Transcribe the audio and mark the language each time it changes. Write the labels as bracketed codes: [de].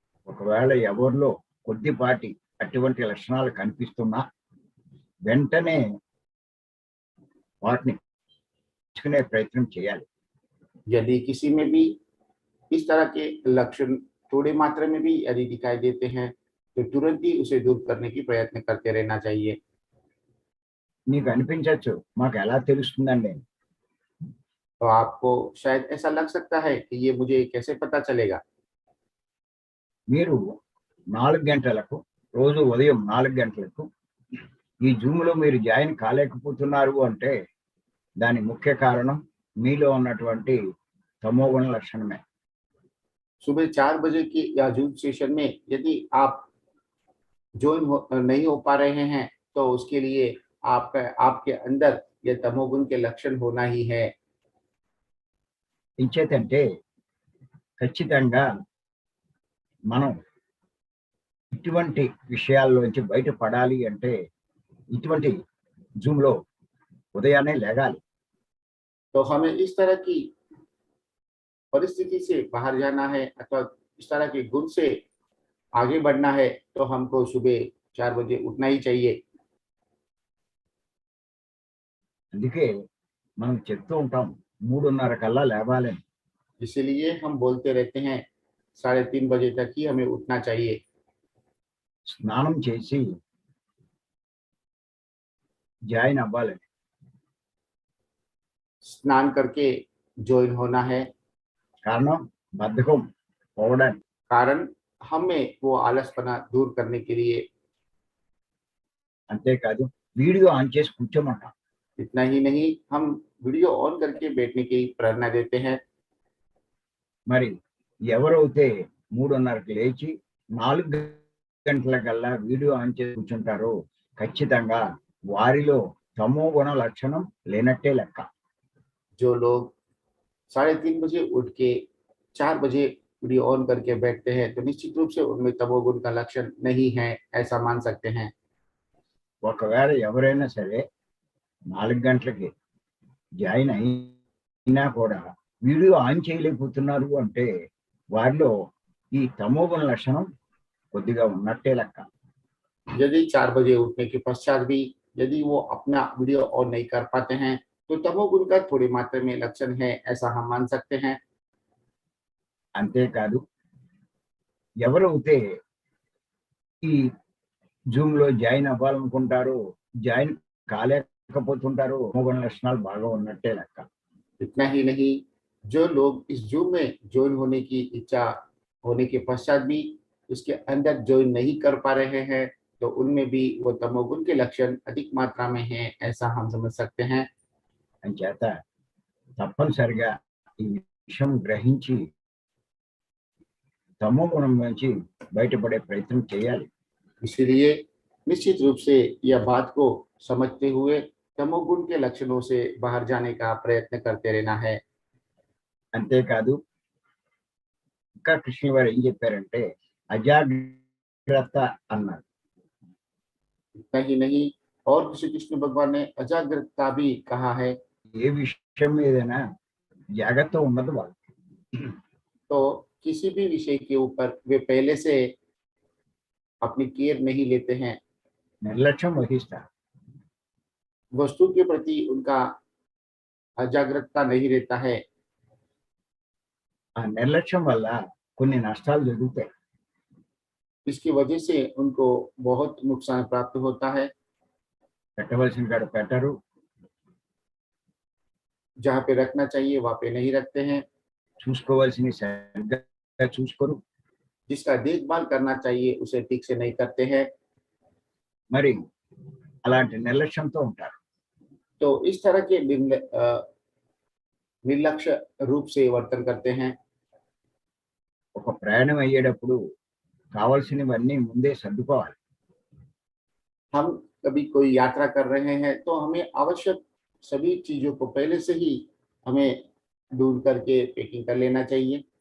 [te] ఒకవేళ ఎవరిలో కొద్దిపాటి అటువంటి లక్షణాలు కనిపిస్తున్నా వెంటనే వాటిని తెచ్చుకునే ప్రయత్నం చేయాలి. [hi] यदि किसी में भी इस तरह के लक्षण थोड़ी मात्रा में भी यदि दिखाई देते हैं तो तुरंत ही उसे दूर करने की प्रयत्न करते रहना चाहिए। [te] నీకు అనిపించవచ్చు మాకు ఎలా తెలుస్తుందండి, [hi] तो आपको शायद ऐसा लग सकता है कि ये मुझे कैसे पता चलेगा। [te] మీరు 4 గంటలకు రోజు ఉదయం 4 గంటలకు ఈ జూమ్‌లో మీరు జాయిన్ కాలేకపోతున్నారు అంటే దాని ముఖ్య కారణం మీలో ఉన్నటువంటి తమోగుణ లక్షణమే. [hi] सुबह 4 बजे की या जूम सेशन में यदि आप नहीं हो पा रहे हैं तो उसके लिए आपका आपके अंदर ये तमोगुण के लक्षण होना ही है। [te] ఇంచేతంటే ఖచ్చితంగా మనం ఇటువంటి విషయాల్లోంచి బయటపడాలి అంటే ఇటువంటి జూమ్‌లో ఉదయాన్నే లెగాలి. [hi] तो हमें इस तरह की परिस्थिति से बाहर जाना है अथवा इस तरह के गुण से आगे बढ़ना है तो हमको सुबह 4 बजे उठना ही चाहिए। [te] అందుకే మనం చెప్తూ ఉంటాం 3:30 కల్లా లేవాలని. [hi] इसीलिए हम बोलते रहते हैं 3:30 बजे तक ही हमें उठना चाहिए। [te] స్నానం చేసి జాయిన్ అవ్వాలని. [hi] स्नान करके ज्वाइन होना है। [te] కారణం బద్ధకం పోవడానికి. [hi] कारण हमें वो आलसपना दूर करने के लिए। [te] అంతేకాదు వీడియో ఆన్ చేసి కూర్చోమంటాం. [hi] इतना ही नहीं, हम वीडियो ऑन करके बैठने की प्रेरणा देते हैं। [te] మరి ఎవరైతే 3:30కి లేచి 4 గంటలకల్లా వీడియో ఆన్ చేసి కూర్చుంటారో ఖచ్చితంగా వారిలో తమో గుణ లక్షణం లేనట్టే లెక్క. [hi] जो लोग 3:30 बजे उठ के 4 बजे वीडियो ऑन करके बैठते हैं तो निश्चित रूप से उनमें तमोगुण का लक्षण नहीं है, ऐसा मान सकते हैं। [te] ఒకవేళ ఎవరైనా సరే 4 గంటలకి జాయిన్ అయినా కూడా వీడియో ఆన్ చేయలేకపోతున్నారు అంటే వారిలో ఈ తమో గుణ లక్షణం కొద్దిగా ఉన్నట్టే లెక్క. [hi] यदि 4 बजे उठने के पश्चात भी यदि वो अपना वीडियो ऑन नहीं कर पाते हैं तो तमोगुण का थोड़ी मात्रा में लक्षण है, ऐसा हम मान सकते हैं। [te] అంతేకాదు ఎవరైతే ఈ జూమ్‌లో జాయిన్ అవ్వాలనుకుంటారో జాయిన్ కాలేకపోతుంటారో తమో గుణ లక్షణాలు బాగా ఉన్నట్టే లెక్క. [hi] इतना ही नहीं, जो लोग इस जूम में ज्वाइन होने की इच्छा होने के पश्चात भी उसके अंदर ज्वाइन नहीं कर पा रहे हैं तो उनमें भी वो तमोगुण के लक्षण अधिक मात्रा में हैं, ऐसा हम समझ सकते हैं। [te] అంచేత తప్పనిసరిగా ఈ విషయం గ్రహించి తమో గుణం నుంచి బయటపడే ప్రయత్నం చేయాలి. [hi] इसीलिए निश्चित रूप से यह बात को समझते हुए तमोगुण के लक्षणों से बाहर जाने का प्रयत्न करते रहना है। [te] అంతేకాదు ఇంకా కృష్ణ గారు ఏం చెప్పారంటే అజాగ్రత్త అన్నారు. [hi] इतना ही नहीं, और श्री कृष्ण भगवान ने अजागरूकता भी कहा है। [te] ఏ విషయం మీదైనా జాగ్రత్త ఉండదు వాళ్ళకి. [hi] तो किसी भी विषय के ऊपर वे पहले से अपनी केयर नहीं लेते हैं। [te] నిర్లక్ష్యం వహిస్తారు. [hi] वस्तु के प्रति उनका अजागरूकता नहीं रहता है। [te] ఆ నిర్లక్ష్యం వల్ల కొన్ని నష్టాలు జరుగుతాయి. [hi] इसकी वजह से उनको बहुत नुकसान प्राप्त होता है। [te] పెట్టవలసిన కాడ పెట్టరు, [hi] जहाँ पे रखना चाहिए वहाँ पे नहीं रखते हैं, [te] చూసుకోవాల్సినవి సరిగ్గా చూసుకోరు. [hi] जिसका देखभाल करना चाहिए उसे ठीक से नहीं करते हैं। [te] మరి అలాంటి నిర్లక్ష్యంతో ఉంటారు. [hi] तो इस तरह के निर्लक्ष्य रूप से वर्तन करते हैं। [te] ఒక ప్రయాణం అయ్యేటప్పుడు కావాల్సినవన్నీ ముందే సర్దుకోవాలి. [hi] हम कभी कोई यात्रा कर रहे हैं तो हमें आवश्यक सभी चीजों को पहले से ही हमें दूर करके पैकिंग कर लेना चाहिए।